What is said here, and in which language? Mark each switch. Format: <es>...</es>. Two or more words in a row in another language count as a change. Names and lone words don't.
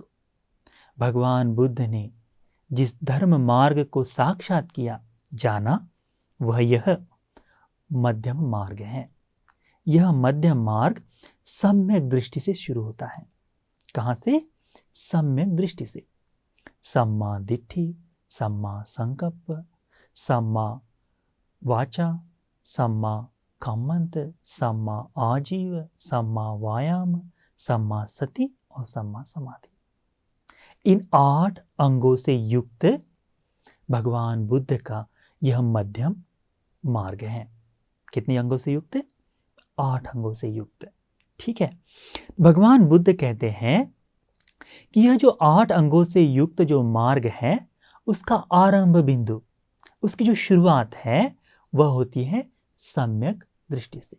<hi>भगवान बुद्ध ने जिस धर्म मार्ग को साक्षात किया, जाना, वह यह मध्यम मार्ग है। यह मध्यम मार्ग सम्यक दृष्टि से शुरू होता है। कहां से? सम्यक दृष्टि से।</hi> <pi>सम्मा दिट्ठि, सम्मा संकल्प, सम्मा वाचा, सम्मा कम्मंत, सम्मा आजीव, सम्मा वायाम, सम्मा सति और सम्मा समाधि।</pi> <hi>इन 8 अंगों से युक्त भगवान बुद्ध का यह मध्यम मार्ग है। कितने अंगों से युक्त है? 8 अंगों से युक्त। ठीक है, भगवान बुद्ध कहते हैं कि यह जो 8 अंगों से युक्त जो मार्ग है, उसका आरंभ बिंदु, उसकी जो शुरुआत है वह होती है सम्यक दृष्टि से।</hi>